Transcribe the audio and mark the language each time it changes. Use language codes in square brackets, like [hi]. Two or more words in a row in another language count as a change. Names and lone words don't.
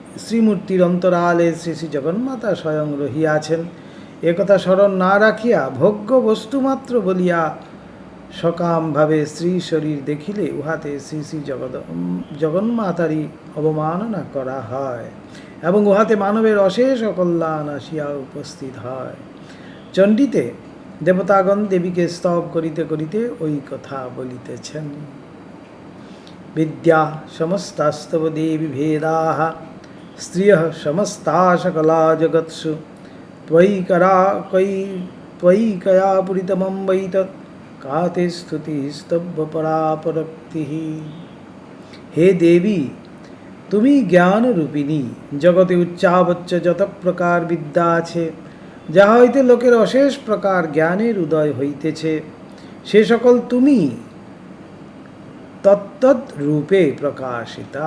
[bn] শ্রীমূর্তির অন্তরালে শ্রী শ্রী জগন্মাতা স্বয়ং রহিয়াছেন, একথা স্মরণ না রাখিয়া ভোগ্য বস্তুমাত্র বলিয়া সকামভাবে স্ত্রী শরীর দেখিলে উহাতে শ্রী শ্রী জগন্মাতারই অবমাননা করা হয় এবং উহাতে মানবের অশেষ অকল্যাণ আসিয়া উপস্থিত হয়। চণ্ডীতে দেবতাগণ দেবীকে স্তব করিতে করিতে ওই কথা বলিতেছেন। [sa] विद्या समस्तास्तव देवी भेदाः स्त्रियः समस्ता सकला जगत्सु त्वयि कया पुरितमं वै तत् का ते स्तुतिस्तव परापरक्तिः। [bn] হে দেবী, তুমি জ্ঞান রূপিণী, জগতে উচ্চাবচ্চ যত প্রকার বিদ্যা আছে, যাহা হইতে লোকের অশেষ প্রকার জ্ঞানের উদয় হইতেছে, সে সকল তুমি তত্তৎ রূপে প্রকাশিতা।